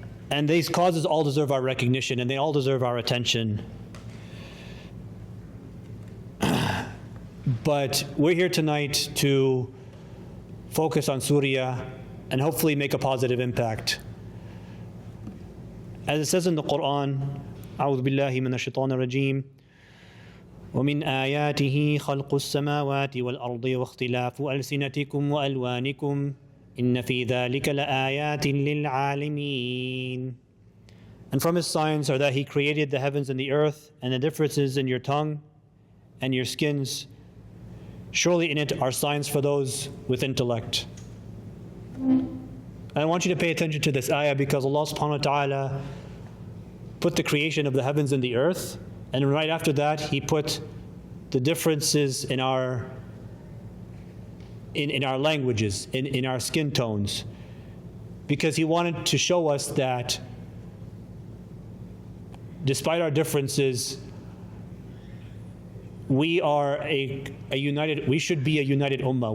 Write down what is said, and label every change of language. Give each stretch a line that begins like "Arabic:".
English: And these causes all deserve our recognition, and they all deserve our attention. But we're here tonight to focus on Syria and hopefully make a positive impact. As it says in the Quran,
Arabic: أعوذ بالله من الشيطان الرجيم ومن آياته خلق السماوات والأرض واختلاف ألسنتكم وألوانكم إن في ذلك لآيات للعالمين.
English: And from his signs are that he created the heavens and the earth and the differences in your tongue and your skins. Surely in it are signs for those with intellect. And I want you to pay attention to this ayah because Allah subhanahu wa ta'ala put the creation of the heavens and the earth, and right after that he put the differences in our languages, in our skin tones, because he wanted to show us that despite our differences, we should be a united ummah.